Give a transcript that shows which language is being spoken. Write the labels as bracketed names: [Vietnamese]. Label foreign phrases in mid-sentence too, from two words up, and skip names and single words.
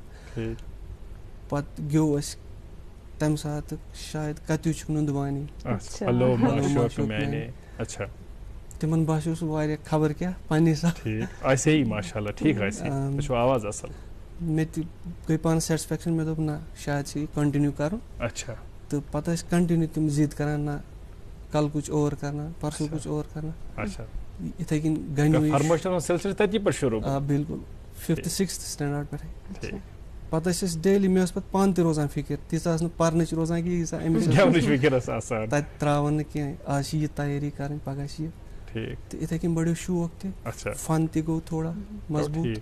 [Kashmiri] پَتہٕ گیوٚو اَسہِ تَمہِ ساتہٕ شاید کَتیوٗ چھُکھ نُندوانی. تِمن باسیو سُہ واریاہ خبر کیٛاہ پنٛنہِ حسابہٕ. مےٚ تہِ گٔے پانَس سیٹِسفیکشن. مےٚ دوٚپ نہ شاید چھِ یہِ کَنٹِنیوٗ کَرُن. تہٕ پَتہٕ ٲسۍ کَنٹِنیوٗ تِم ضِد کَران نہ [Urdu] کَل کُچھ اور کَرنا پَرسوں کُچھ اور کَرنا. [Kashmiri] یِتھَے کٔنۍ گَنٛڈ. آ بِلکُل 5th 6th سٹینڈاڈ پٮ۪ٹھَے. پَتہٕ ٲسۍ أسۍ ڈیلی مےٚ ٲس پَتہٕ پانہٕ تہِ روزان فِکِر تیٖژاہ ٲس نہٕ پَرنٕچ روزان کینٛہہ ییٖژاہ أمِس تَتہِ ترٛاوَن نہٕ کینٛہہ آز چھِ یہِ تیٲری کَرٕنۍ پَگاہ چھِ یہِ. تہٕ یِتھَے کٔنۍ بَڑیو شوق تہِ فن تہِ گوٚو تھوڑا مضبوٗط.